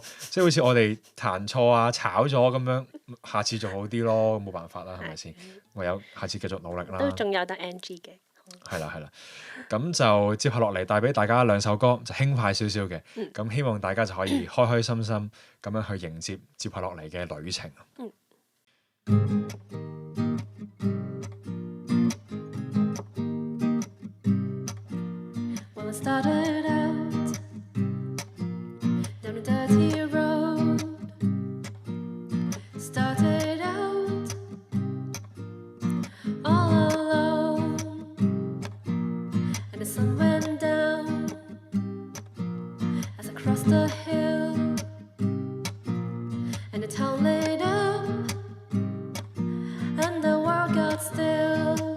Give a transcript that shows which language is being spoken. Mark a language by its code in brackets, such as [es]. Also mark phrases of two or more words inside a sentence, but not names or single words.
[yue] 即係好似我哋彈錯啊、炒咗咁樣，下次做好啲咯，冇辦法啦，係咪先？唯有下次繼續努力啦。都仲有得 NG 嘅。係啦，咁就接下落嚟帶俾大家兩首歌，就輕快少少嘅。咁希望大家就可以開開心心咁樣去迎接下落嚟嘅旅程。 [en] Well, I started out down a dirty road. Started out all alone, and the sun went down as I crossed the hill, and the town lit up, and the world got still.